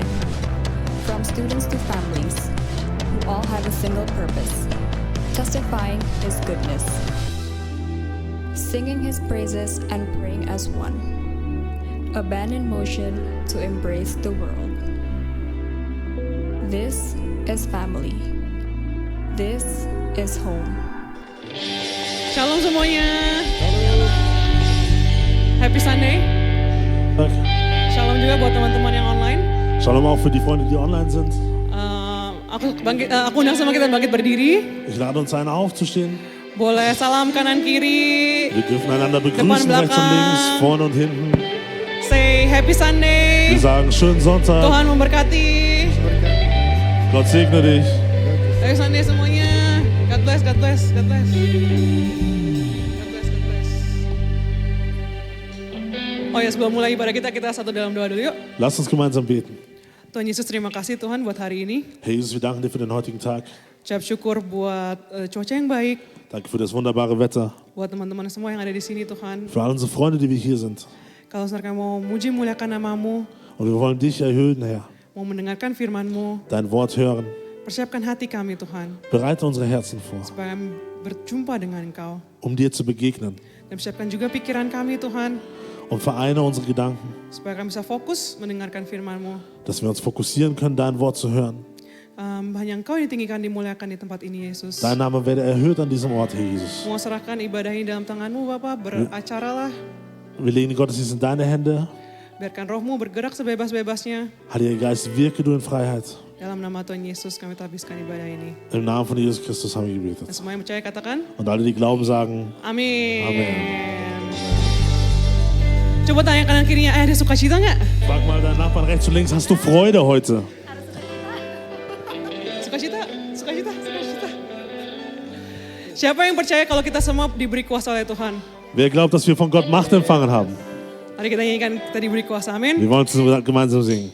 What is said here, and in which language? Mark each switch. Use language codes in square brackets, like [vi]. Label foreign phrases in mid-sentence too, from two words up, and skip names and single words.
[en] From students to families, who all have a single purpose, testifying His goodness. Singing His praises and praying as one. A band in motion to embrace the world. This is family. This is home. [id] Shalom semuanya. [en] Happy Sunday. [de] Danke. [id] Shalom juga buat teman-teman yang online. [de] Shalom auch für die Freunde, die online sind. [id] Aku undang sama kita bangkit berdiri. [de] Ich lade uns ein, aufzustehen. [id] Boleh salam kanan kiri. [de] Wir dürfen einander [id] Depan, [de] begrüßen, rechts und links, [id] belakang. [de] vorne und hinten. [en] Say Happy Sunday. [de] Wir sagen, schönen Sonntag. [id] Tuhan memberkati. [de] Gott segne dich. [en] Happy Sunday [id] semuanya. [en] God bless, God bless, God bless. God bless, God bless. [id] Oh ya, sebelum mulai ibadah kita satu dalam doa dulu yuk. [de] Lass uns gemeinsam beten. [id] Tuhan Yesus, terima kasih Tuhan buat hari ini. [de] Herr Jesus, wir danken dir für den heutigen Tag. [id] Ucap syukur buat cuaca yang baik. [de] Danke für das wunderbare Wetter. [id] Buat teman-teman semua yang ada di sini Tuhan. [de] Für all unsere Freunde, die wir hier sind. [id] Kalau mereka mau muji muliakan namamu, [de] Und wir wollen dich erhöhen, Herr. [id] mau mendengarkan firman-Mu, [de] Dein Wort hören. [id] persiapkan hati kami Tuhan, [de] Bereite unsere Herzen vor, [id] supaya kami berjumpa dengan Engkau. [de] um dir zu begegnen. [id] Dan persiapkan juga pikiran kami Tuhan, [de] Und vereine unsere Gedanken, [id] supaya kami bisa fokus mendengarkan firman-Mu. [de] dass wir uns fokussieren können, dein Wort zu hören. [id] Hanya Engkau yang ditinggikan, dimuliakan di tempat ini Yesus. [de] Dein Name werde erhöht an diesem Ort, Herr Jesus. [id] Mau serahkan ibadah ini dalam tangan-Mu Bapa, beracaralah. [de] Wir legen den Gottesdienst in deine Hände. [id] Biarkan roh-Mu bergerak sebebas-bebasnya. [de] Heiliger Geist, wirke du in Freiheit. [id] Dalam nama Tuhan Yesus kami habiskan ibadah ini. [de] Im Namen von Jesus Christus haben wir gebetet. [id] Dan semua yang percaya katakan, [de] Und alle, die glauben, sagen, [id] amin. [de] Amin. [id] Coba tanya kanan kirinya, ada sukacita nggak? [de] frag mal deinen Nachbarn rechts und links, hast du Freude heute? [id] Sukacita, sukacita, sukacita. Siapa yang percaya kalau kita semua diberi kuasa oleh Tuhan? [de] Wer glaubt, dass wir von Gott Macht empfangen haben? [id] Mari kita nyanyikan kita diberi kuasa, amin. [de] Wir wollen zusammen gemeinsam singen.